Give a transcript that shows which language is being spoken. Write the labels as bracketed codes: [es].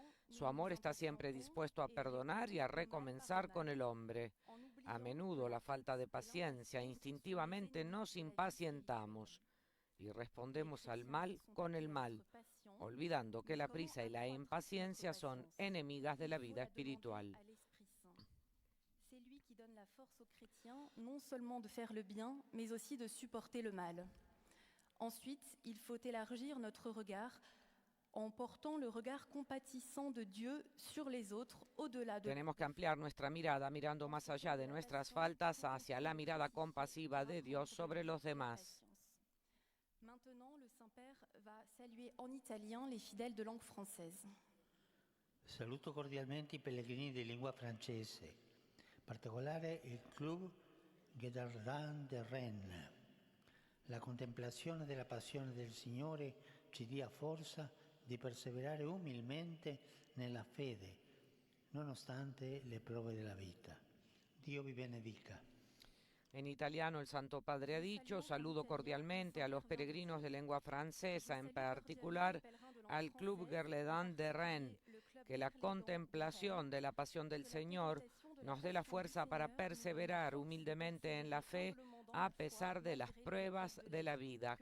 [es] Su amor está siempre dispuesto a perdonar y a recomenzar con el hombre. A menudo la falta de paciencia, instintivamente nos impacientamos y respondemos al mal con el mal, olvidando que la prisa y la impaciencia son enemigas de la vida espiritual. [fr] C'est lui qui donne la force aux chrétiens, non seulement de faire le bien, mais aussi de supporter le mal. Ensuite, il faut élargir notre regard en portant le regard compatissant de Dieu sur les autres, au-delà de... [es] Tenemos que ampliar nuestra mirada, mirando más allá de nuestras faltas hacia la mirada compasiva de Dios sobre los demás. [fr] Maintenant, le Saint-Père va saluer en italien les fidèles de langue française. [it] Saluto cordialmente i pellegrini di lingua francese, in particolare il Club Guédardin de Rennes. La contemplazione della passione del Signore ci dia forza di perseverare umilmente nella fede, nonostante le prove della vita. Dio vi benedica. [es] En italiano el Santo Padre ha dicho: saludo cordialmente a los peregrinos de lengua francesa, en particular al Club Guédardin de Rennes, que la contemplación de la pasión del Señor nos dé la fuerza para perseverar humildemente en la fe a pesar de las pruebas de la vida.